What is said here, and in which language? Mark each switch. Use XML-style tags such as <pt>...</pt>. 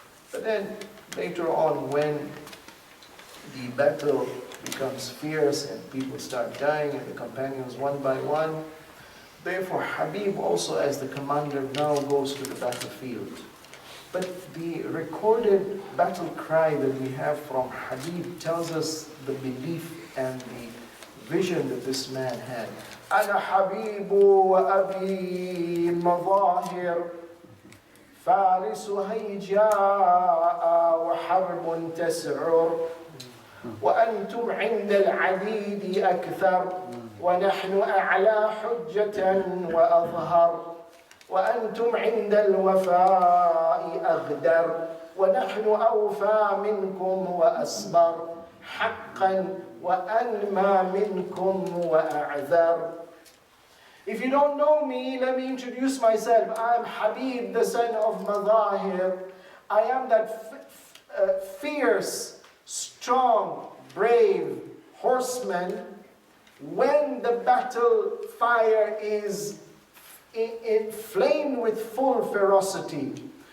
<en>But then, later on, when the battle becomes fierce and people start dying and the companions one by one, therefore Habib also as the commander now goes to the battlefield. But the recorded battle cry that we have from Habib tells us the belief and the vision that this man had.</en> <ar>أنا حبيب وأبي مظاهر فارس هيجاء وحرب تسعر وأنتم عند العديد أكثر ونحن أعلى حجة وأظهر وأنتم عند الوفاء أغدر ونحن أوفى منكم وأصبر حقا وأنمى منكم وأعذر.</ar> <en>If you don't know me, let me introduce myself. I am Habib, the son of Madahir. I am that fierce strong, brave horsemen, when the battle fire is inflamed with full ferocity.</en>